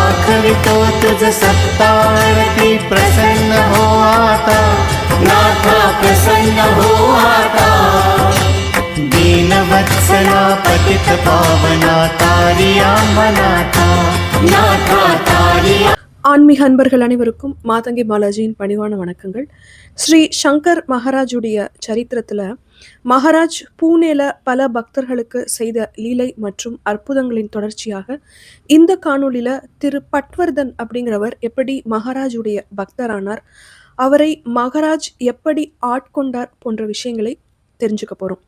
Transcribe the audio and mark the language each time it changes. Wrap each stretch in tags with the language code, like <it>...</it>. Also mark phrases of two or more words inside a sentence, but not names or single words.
<mr>वाजवितो तुझ सत्तारती प्रसन्न हो आता नाथा प्रसन्न हो आता दीनवत्सला पतित पावना तारिया मनाथा नाथा तारिया.</mr> <ta>ஆன்மீக அன்பர்கள் அனைவருக்கும் மாதங்கி பாலாஜியின் பணிவான வணக்கங்கள். ஸ்ரீ சங்கர் மகாராஜுடைய சரித்திரத்தில் மகாராஜ் பூனேல பல பக்தர்களுக்கு செய்த லீலை மற்றும் அற்புதங்களின் தொடர்ச்சியாக இந்த காணொலியில் திரு பட்வர்தன் அப்படிங்கிறவர் எப்படி மகாராஜுடைய பக்தரானார், அவரை மகாராஜ் எப்படி ஆட்கொண்டார் போன்ற விஷயங்களை தெரிஞ்சுக்க போகிறோம்.</ta>